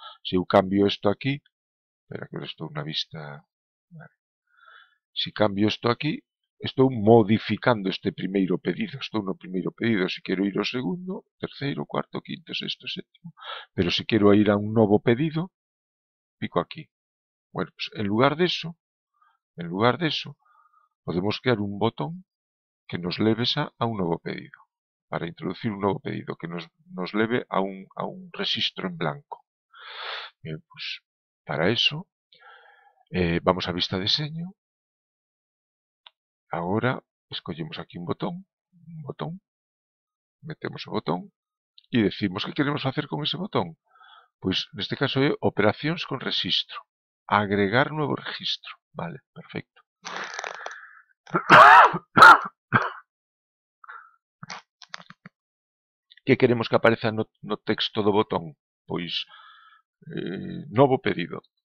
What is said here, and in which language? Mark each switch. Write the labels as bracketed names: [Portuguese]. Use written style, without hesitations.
[Galician] Se eu cambio isto aquí, espera que eu estou na vista, vale. Se cambio isto aquí, estou modificando este primeiro pedido. Estou no primeiro pedido, se quero ir ao segundo, terceiro, cuarto, quinto, sexto, sétimo. Pero se quero ir a un novo pedido, pico aquí. [Spanish] Bueno, pues en lugar deso, podemos crear un botón que nos leve a un novo pedido. Para introducir un novo pedido que nos leve a un rexistro en blanco. Bien, pues para eso vamos a vista de deseño. [Galician] Agora escollemos aquí un botón, metemos o botón e decimos que queremos facer con ese botón. Pois neste caso é operacións con rexistro. Agregar novo rexistro. Vale, perfecto. Que queremos que apareza no texto do botón? Pois novo pedido.